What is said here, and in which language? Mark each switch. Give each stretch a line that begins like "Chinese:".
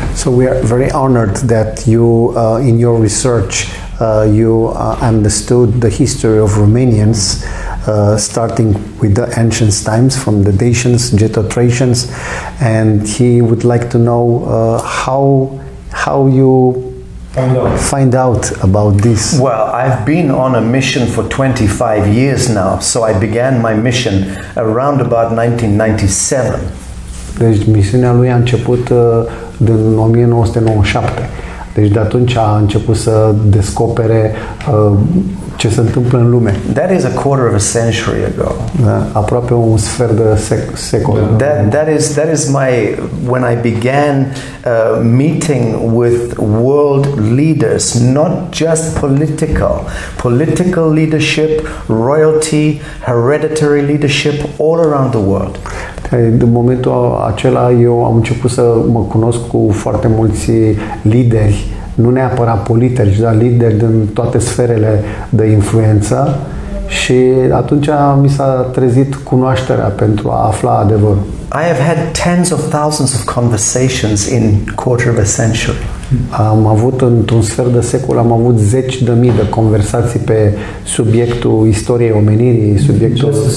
English: So we are very honored that you, in your research, you understood the history of Romanians, starting with the ancient times, from the Dacians, Getotracians, and he would like to know how you find out about this. Well, I've been on a mission for 25 years now, so I began my mission around about 1997.
Romanian: Deci misiunea lui a început din 1997. Deci de atunci a început să descopere ce se întâmplă în lume.
English: That is a quarter of a century ago.
Romanian: Aproape un sfert de secol.
English: That is my, when I began meeting with world leaders, not just political leadership, royalty, hereditary leadership, all around the world.
Romanian: În momentul acela eu am început să mă cunosc cu foarte mulți lideri, nu neapărat politici, dar lideri din toate sferele de influență și atunci mi s-a trezit cunoașterea pentru a afla adevărul.
English: I have had tens of thousands of conversations in quarter of a century.
Romanian: Am avut într-un sfert de secol, am avut 10.000 de conversații pe subiectul istoriei omenirii, subiectul...